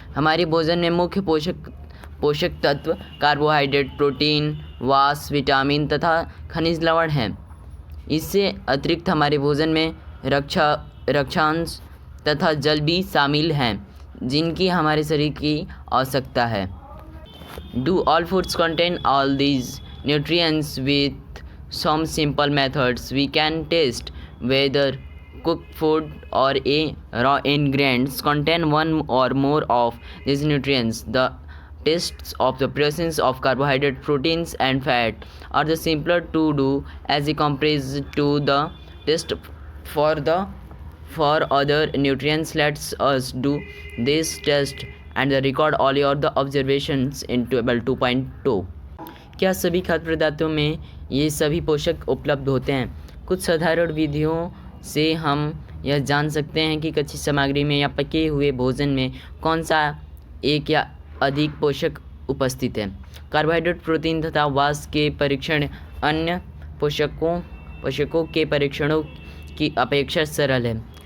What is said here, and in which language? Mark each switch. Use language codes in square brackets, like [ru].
[hi] हमारे भोजन में मुख्य पोषक तत्व कार्बोहाइड्रेट, प्रोटीन, वसा, विटामिन तथा खनिज लवण हैं। इससे अतिरिक्त हमारे भोजन में रक्षांश तथा जल भी शामिल हैं, जिनकी हमारे शरीर की आवश्यकता है। [en] Do all foods contain all these nutrients? With some simple methods, we can test whether cooked food or a raw ingredients contain one or more of these nutrients. The tests of the presence of carbohydrate, proteins, and fat are the simpler to do as compared to the test for other nutrients. Let's us do this test and record all your the observations in table 2.2. [hi] क्या सभी खाद्य पदार्थों में ये सभी पोषक उपलब्ध होते हैं? कुछ साधारण विधियों से हम यह जान सकते हैं कि कच्ची सामग्री में या पके हुए भोजन में कौन सा एक या अधिक पोषक उपस्थित है। कार्बोहाइड्रेट, प्रोटीन तथा वसा के परीक्षण अन्य पोषकों के परीक्षणों की अपेक्षा सरल है।